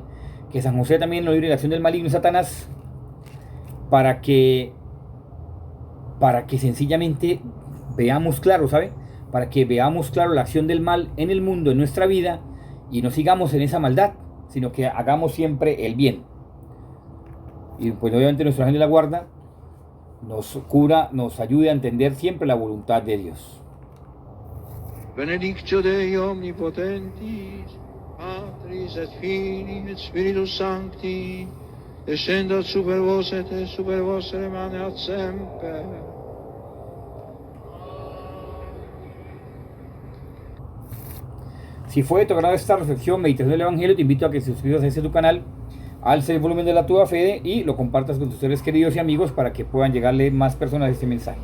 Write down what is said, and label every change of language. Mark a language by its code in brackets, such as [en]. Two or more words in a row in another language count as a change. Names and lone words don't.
[es] Que San José también nos libre de la acción del maligno y Satanás para que sencillamente veamos claro, ¿sabe? Para que veamos claro la acción del mal en el mundo, en nuestra vida, y no sigamos en esa maldad, sino que hagamos siempre el bien. Y pues obviamente nuestro ángel de la guarda nos cura, nos ayude a entender siempre la voluntad de Dios. [la] Benedictio Dei omnipotentis, Patris et Filii et Spiritus Sancti, descendat super vos et super vostre emaneat semper. [es] Si fue de tu agrado esta reflexión, meditación del Evangelio, te invito a que te suscribas a este tu canal, alce el volumen de la Tua Fede y lo compartas con tus seres queridos y amigos para que puedan llegarle más personas a este mensaje.